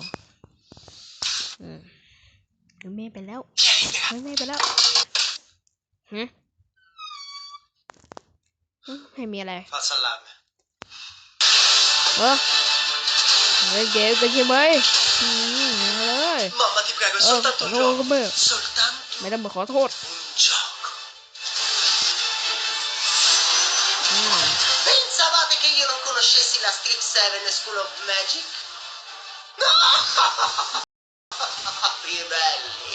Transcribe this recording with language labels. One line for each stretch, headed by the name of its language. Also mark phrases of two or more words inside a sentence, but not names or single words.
Thai: ไม่ไปแล้วไม่ไปแล้วให้มีอะไรเฮ้ยเกมกันใช่ไหมเลยขอโทษก็ไม่ต้องมาขอโทษ
Italian: Pensavate che io non conoscessi la Strip 7 School of Magic? No! Ribelli!